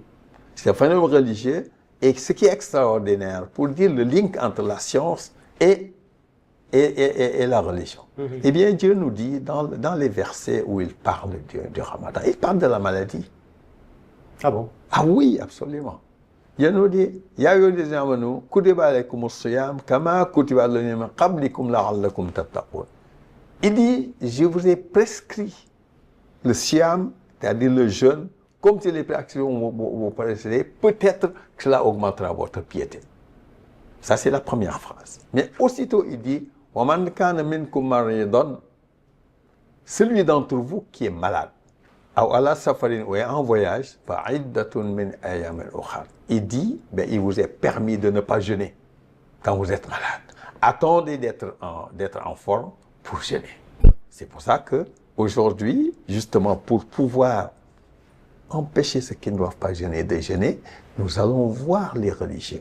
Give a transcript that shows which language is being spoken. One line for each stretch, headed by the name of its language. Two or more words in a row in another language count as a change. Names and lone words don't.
French: C'est un phénomène religieux et ce qui est extraordinaire pour dire le lien entre la science et la religion. Eh bien, Dieu nous dit dans les versets où il parle du ramadan, il parle de la maladie. Ah bon? Ah oui, absolument. Il nous dit,
Arabic: يا أيها الذين آمنوا كتب عليكم الصيام كما كتب على الذين من قبلكم لعلكم تتقون.
French: Il dit, je vous ai prescrit le siyam, c'est-à-dire le jeûne, comme je l'ai prescrit vous précédés, peut-être que cela augmentera votre piété. Ça, c'est la première phrase. Mais aussitôt, il dit,
Arabic: ومن كان منكم مريضا,
French: celui d'entre vous qui est malade, ou
Arabic: على سفر
French: ou est en voyage,
Arabic: فعدة من أيام أخر.
French: Il dit, il vous est permis de ne pas jeûner quand vous êtes malade. Attendez d'être en forme pour jeûner. C'est pour ça que aujourd'hui, justement, pour pouvoir empêcher ceux qui ne doivent pas jeûner de jeûner, nous allons voir les religieux.